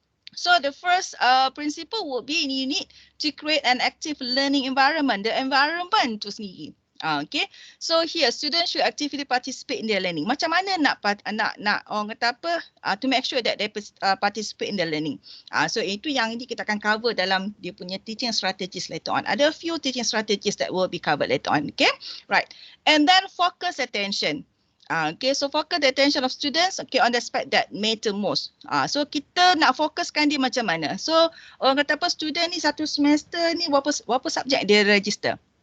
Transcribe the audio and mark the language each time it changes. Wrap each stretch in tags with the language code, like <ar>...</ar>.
<en>So the first principle would be you need to create an active learning environment. The environment</en> <ms>tu sendiri.</ms> <en>Okay. So here students should actively participate in their learning.</en> <ms>Macam mana nak orang kata apa</ms> <en>to make sure that they participate in their learning.</en> <ms>So itu yang ini kita akan cover dalam dia punya</ms> <en>teaching strategies later on.</en> <ms>Ada</ms> <en>a few teaching strategies that will be covered later on. Okay. Right. And then focus attention. Okay, so focus the attention of students okay, on the aspect that matter most.</en> <ms>So kita nak fokuskan dia macam mana. So orang kata apa, student ni satu semester ni berapa subjek dia register.</ms>